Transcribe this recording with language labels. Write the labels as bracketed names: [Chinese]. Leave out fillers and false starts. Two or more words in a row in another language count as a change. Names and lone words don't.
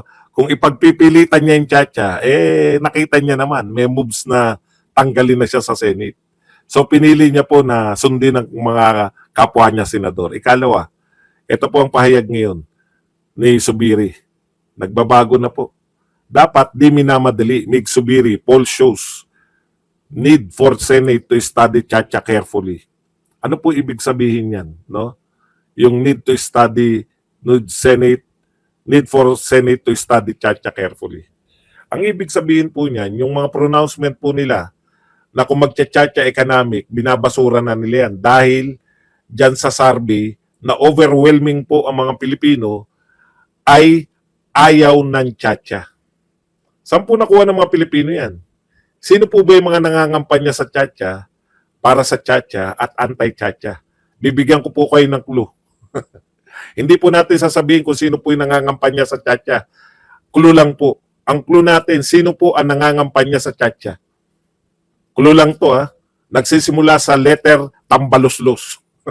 [Filipino] Kung ipagpipilitan niya yung cha-cha, nakita niya naman, may moves na tanggalin na siya sa Senate. So pinili niya po na sundin ng mga kapwa niya senador. Ikalawa, ito po ang pahayag ngayon ni Subiri. Nagbabago na po. Dapat di minamadali. Mig Subiri, [English] poll shows need for Senate to study cha-cha carefully. [Filipino] Ano po ibig sabihin yan? No? Yung [English] need to study need for Senate to study cha-cha carefully. [Filipino] Ang ibig sabihin po niyan, yung mga pronouncement po nila na kung magcha-cha-cha economic, binabasura na nila yan dahil dyan sa survey na overwhelming po ang mga Pilipino ay ayaw ng cha-cha. Saan po nakuha ng mga Pilipino yan? Sino po ba yung mga nangangampanya sa cha-cha, para sa cha-cha at anti-cha-cha? Bibigyan ko po kayo ng clue. Hindi po natin sasabihin kung sino po yung nangangampanya sa cha-cha. Clue lang po. Ang clue natin, sino po ang nangangampanya sa cha-cha? Clue lang to Nagsisimula sa letter Tambaluslos.